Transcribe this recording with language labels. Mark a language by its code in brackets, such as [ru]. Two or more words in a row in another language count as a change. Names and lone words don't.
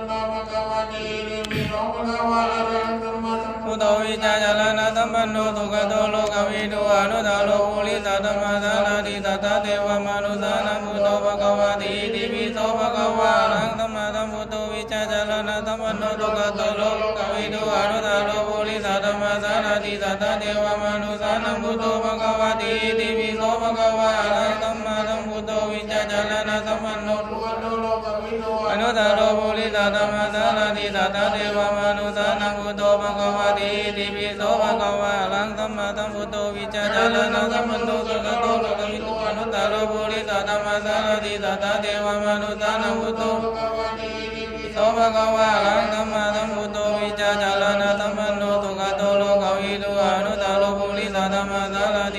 [pi] โธภควาติติปิโสภควาลังธัมมาธัมพุทโธวิชาจารณะสัมปันโนสุขโตโลกวิทูอนุตตรปุริสธรรมสารติสัตตเทวมนุสานังพุทโธภควาติติปิโสภควาลังธัมมาธัมพุทโธวิชาจารณะสัมปันโนสุขโตโลกวิทูอนุตตรปุริสธรรมสารติสัตตเทวมนุสานังพุทโธภควาติติปิโสภควาลังธัมมาธัมพุทโธวิชาจารณะสัมปันโนสุข အနုတ္တရောပုရိသဓမ္မသာလတိသတ္တဒေဝမနုဿာနံဘုသောဘဂဝတိတိပိသောဘဂဝါအလံသမ္မာသမ္ဗုဒ္ဓဝိချာဇာလနာသမ္မနောသကတောလောကမိတုအနုတ္တရောပုရိသဓမ္မသာလတိသတ္တဒေဝမနုဿာနံဘုသောသောဘဂဝါအလံသမ္မာသမ္ဗုဒ္ဓဝိချာဇာလနာသမ္မနောသကတောလောကမိတုအနုတ္တရောပုရိသဓမ္မသာလတိ